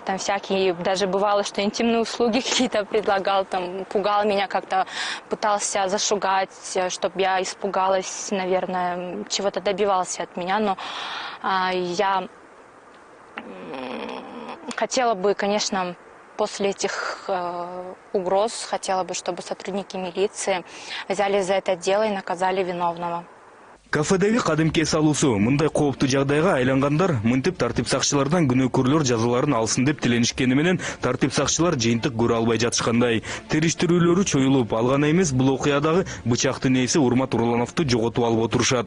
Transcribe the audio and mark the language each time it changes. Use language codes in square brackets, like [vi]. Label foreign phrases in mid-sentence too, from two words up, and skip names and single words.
[ru] Там всякие, даже бывало, что интимные услуги какие-то предлагал, там, пугал меня как-то, пытался зашугать, чтобы я испугалась, наверное, чего-то добивался от меня. Но я хотела бы, конечно, после этих угроз, хотела бы, чтобы сотрудники милиции взяли за это дело и наказали виновного. [ky] Кафедеги кадимки эс алуусу мындай кооптуу жагдайга айлангандар мынтип тартип сакчылардан күнөөкөрлөр жазаларын алсын деп тиленишкени менен тартип сакчылар жыйынтык көрө албай жатышкандай. Териштирүүлөрү чоюлуп, ал гана эмес, бул окуядагы бычактын ээси Урмат Урлановду жоготуп алып отурушат.